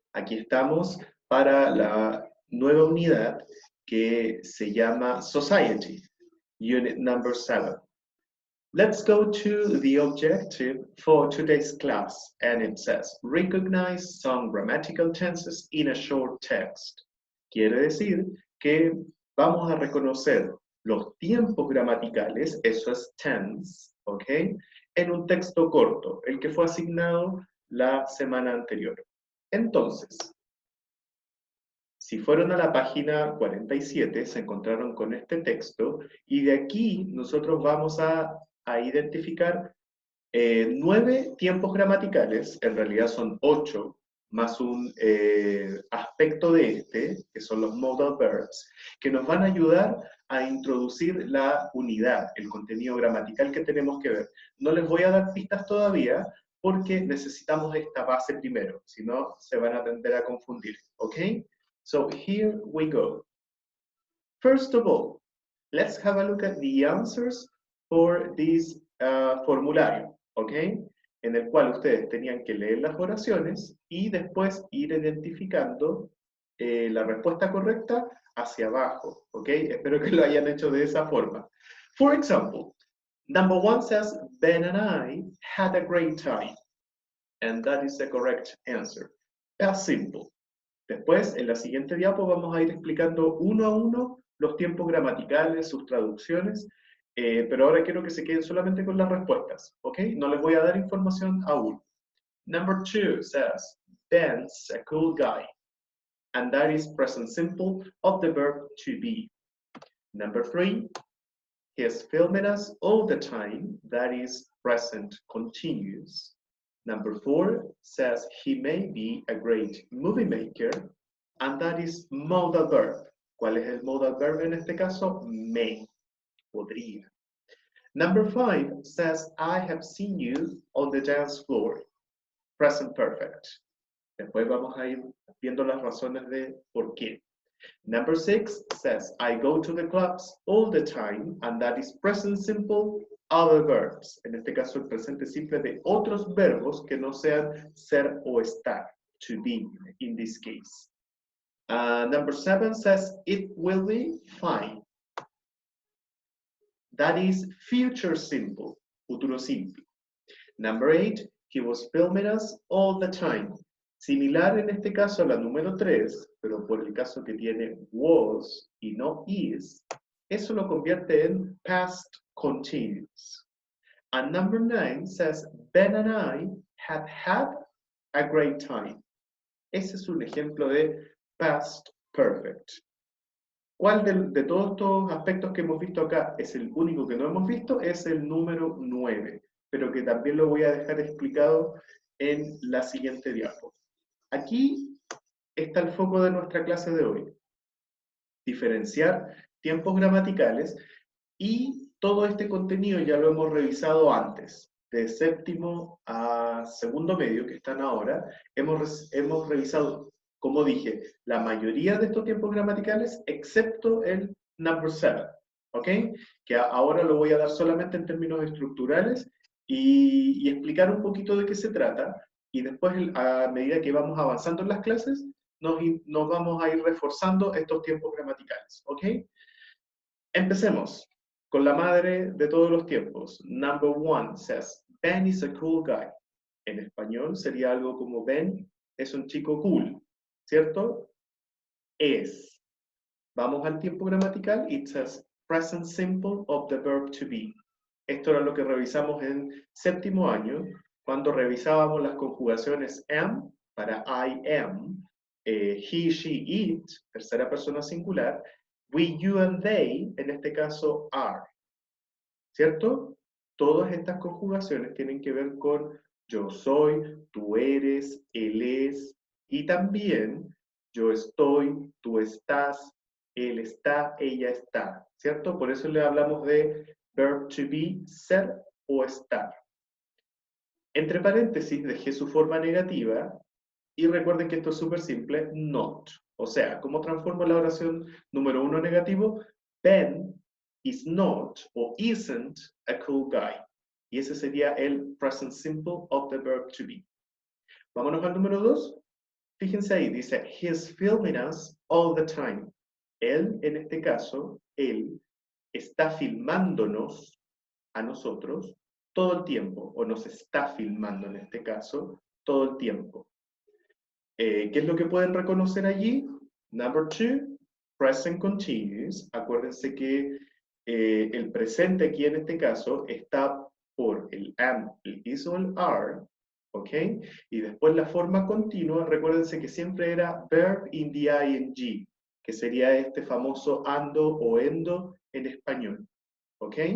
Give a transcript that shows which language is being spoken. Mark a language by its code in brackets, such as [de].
[es] Aquí estamos para la nueva unidad que se llama Society, Unit number 7. [en] Let's go to the objective for today's class, and it says, recognize some grammatical tenses in a short text. [es] Quiere decir que vamos a reconocer los tiempos gramaticales, eso es tense, ¿ok? En un texto corto, el que fue asignado la semana anterior. Entonces, si fueron a la página 47, se encontraron con este texto y de aquí nosotros vamos a identificar 9 tiempos gramaticales, en realidad son 8, más un aspecto de este, que son los modal verbs, que nos van a ayudar a introducir la unidad, el contenido gramatical que tenemos que ver. No les voy a dar pistas todavía porque necesitamos esta base primero, si no se van a tender a confundir, ¿ok? [en] So here we go. First of all, let's have a look at the answers for this formulario, [es] ¿ok? En el cual ustedes tenían que leer las oraciones y después ir identificando la respuesta correcta hacia abajo, ¿ok? Espero que lo hayan hecho de esa forma. [en] For example, number 1 says, Ben and I had a great time. And that is the correct answer. That's simple. [es] Después, en la siguiente diapo, vamos a ir explicando uno a uno los tiempos gramaticales, sus traducciones, pero ahora quiero que se queden solamente con las respuestas, ¿ok? No les voy a dar información aún. [en] Number 2 says, Ben's a cool guy, and that is present simple of the verb to be. Number 3, he's filming us all the time, that is present continuous. Number 4 says he may be a great movie maker, and that is modal verb. [es] ¿Cuál es el modal verb en este caso? May, podría. [en] Number 5 says, I have seen you on the dance floor. Present perfect. [es] Después vamos a ir viendo las razones de por qué. [en] Number 6 says, I go to the clubs all the time, and that is present simple other verbs. [es] En este caso, el presente simple de otros verbos que no sean ser o estar, [en] to be, in this case. Number 7 says, it will be fine. That is future simple, futuro simple. Number 8, he was filming us all the time. [es] Similar en este caso a la número 3, pero por el caso que tiene was y no is, eso lo convierte en past continuous. And number 9 says, Ben and I have had a great time. Ese es un ejemplo de past perfect. ¿Cuál de todos estos aspectos que hemos visto acá es el único que no hemos visto? Es el número 9, pero que también lo voy a dejar explicado en la siguiente diapo. Aquí está el foco de nuestra clase de hoy. Diferenciar tiempos gramaticales y todo este contenido ya lo hemos revisado antes. De séptimo a segundo medio, que están ahora, hemos revisado, como dije, la mayoría de estos tiempos gramaticales, excepto el number 7, ¿ok? Que ahora lo voy a dar solamente en términos estructurales y explicar un poquito de qué se trata, y después, a medida que vamos avanzando en las clases, nos vamos a ir reforzando estos tiempos gramaticales, ¿ok? Empecemos con la madre de todos los tiempos. [en] Number 1 says, Ben is a cool guy. [es] En español sería algo como Ben es un chico cool, ¿cierto? Es. Vamos al tiempo gramatical. [en] It says present simple of the verb to be. [es] Esto era lo que revisamos en séptimo año, cuando revisábamos las conjugaciones am para I am, he, she, it, tercera persona singular, we, you, and they, en este caso are. ¿Cierto? Todas estas conjugaciones tienen que ver con yo soy, tú eres, él es, y también yo estoy, tú estás, él está, ella está, ¿cierto? Por eso le hablamos de verb to be, ser o estar. Entre paréntesis dejé su forma negativa y recuerden que esto es súper simple, not. O sea, ¿cómo transformo la oración número 1 negativo? [en] Ben is not o isn't a cool guy. [es] Y ese sería el [en] present simple of the verb to be. [es] Vámonos al número 2. Fíjense ahí, dice, [en] he's filming us all the time. [es] Él, en este caso, él está filmándonos a nosotros todo el tiempo, o nos está filmando en este caso, todo el tiempo. ¿Qué es lo que pueden reconocer allí? [en] Number 2, present continuous. [es] Acuérdense que el presente aquí en este caso está por el am, el is o el are, ¿ok? Y después la forma continua, recuérdense que siempre era [en] verb in the ing, [es] que sería este famoso ando o endo en español, ¿ok?